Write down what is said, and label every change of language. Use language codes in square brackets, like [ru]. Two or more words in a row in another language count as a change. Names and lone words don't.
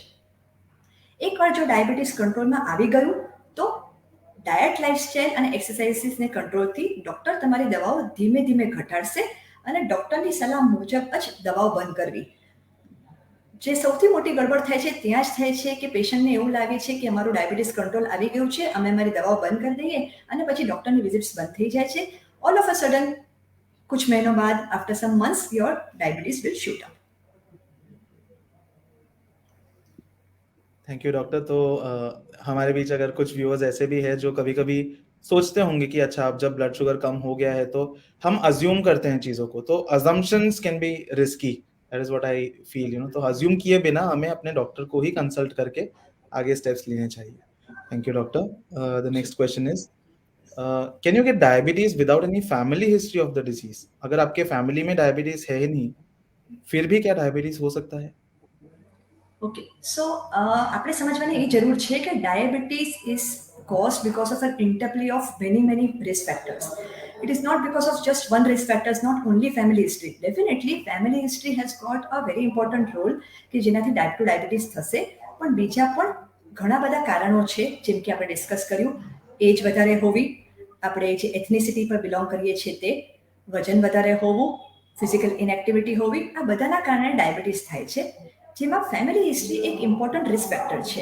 [gu] એકવાર જો ડાયાબિટીસ કંટ્રોલમાં આવી ગયું તો ડાયટ, લાઇફસ્ટાઇલ અને એક્સરસાઇઝને કંટ્રોલથી ડૉક્ટર તમારી દવાઓ ધીમે ધીમે ઘટાડશે અને ડૉક્ટરની સલાહ મુજબ જ દવાઓ બંધ કરવી। જે સૌથી મોટી ગડબડ થાય છે ત્યાં જ થાય છે કે પેશન્ટને એવું લાગે છે કે અમારું ડાયાબિટીસ કંટ્રોલ આવી ગયું છે, અમે અમારી દવાઓ બંધ કરી દઈએ અને પછી ડૉક્ટરની વિઝિટ્સ બંધ થઈ જાય છે। [en] all of a sudden [hi] कुछ महीनों बाद, [en] after some months, your diabetes will shoot up. thank you doctor. [hi] तो हमारे बीच अगर कुछ व्यूअर्स ऐसे भी हैं जो कभी कभी सोचते होंगे कि अच्छा अब जब ब्लड शुगर कम हो गया है तो हम अज्यूम करते हैं चीज़ों को, तो [en] assumptions can be risky, that is what I feel, [hi] तो अज्यूम किए बिना हमें अपने डॉक्टर को ही कंसल्ट करके आगे स्टेप्स लेने चाहिए। [en] thank you doctor. The next question is can you get diabetes without any family history of the disease? [hi] अगर आपके फैमिली में डायबिटीज है ही नहीं फिर भी क्या डायबिटीज हो सकता है? [en] okay so [gu] આપણે સમજવાની એ જરૂર છે કે [en] diabetes is caused because of an interplay of many risk factors. It is not because of just one risk factor, not only family history. Definitely family history has got a very important role [gu] કે જેનાથી [en] type 2 diabetes [gu] થશે, પણ બીજા પણ ઘણા બધા કારણો છે, જેમ કે આપણે ડિસ્કસ કર્યું, એજ વધારે હોવી, આપણે જે એથનિસિટી પર બિલોંગ કરીએ છીએ તે, વજન વધારે હોવું, [en] physical inactivity [gu] હોવી, આ બધાના કારણે ડાયાબિટીસ થાય છે, જેમાં [en] family history [gu] એક [en] important risk factor [gu] છે.